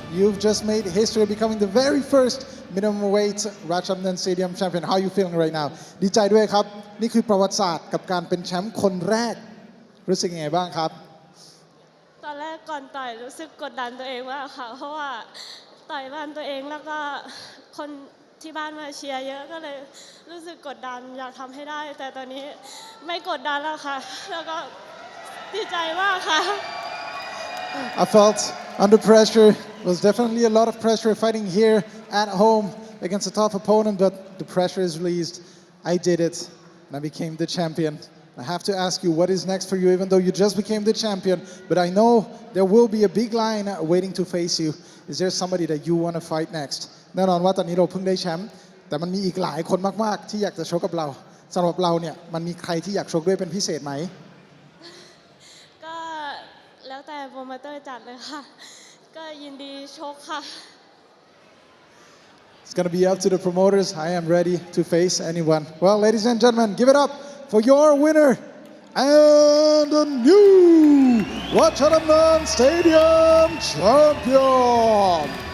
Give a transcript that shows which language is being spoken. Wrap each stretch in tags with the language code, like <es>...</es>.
<en>You've just made history becoming the very first minimum weight Rajadamnern Stadium champion. How are you feeling right now?</en> <th>ดีใจด้วยครับ นี่คือประวัติศาสตร์กับการเป็นแชมป์คนแรก รู้สึกยังไงบ้างครับ ตอนแรกก่อนต่อยรู้สึกกดดันตัวเองมากค่ะ เพราะว่าต่อยบ้านตัวเองแล้วก็คนที่บ้านมาเชียร์เยอะก็เลยรู้สึกกดดันอยากทำให้ได้ แต่ตอนนี้ไม่กดดันแล้วค่ะ แล้วก็ดีใจมากค่ะ</th> <en>I felt under pressure. It was definitely a lot of pressure fighting here at home against a tough opponent, but the pressure is released. I did it, and I became the champion. I have to ask you, what is next for you, even though you just became the champion, but I know there will be a big line waiting to face you. Is there somebody that you want to fight next?</en> <th>แน่นอนว่าตอนนี้เราเพิ่งได้แชมป์แต่มันมีอีกหลายคนมากๆที่อยากจะชกกับเราสำหรับเราเนี่ยมันมีใครที่อยากชกด้วยเป็นพิเศษไหม ก็แล้วแต่โปรโมเตอร์จัดเลยค่ะ ก็ยินดีชกค่ะ</th> <en>It's going to be up to the promoters. I am ready to face anyone. Well, ladies and gentlemen, give it up for your winner and the new Rajadamnern Stadium champion.</en>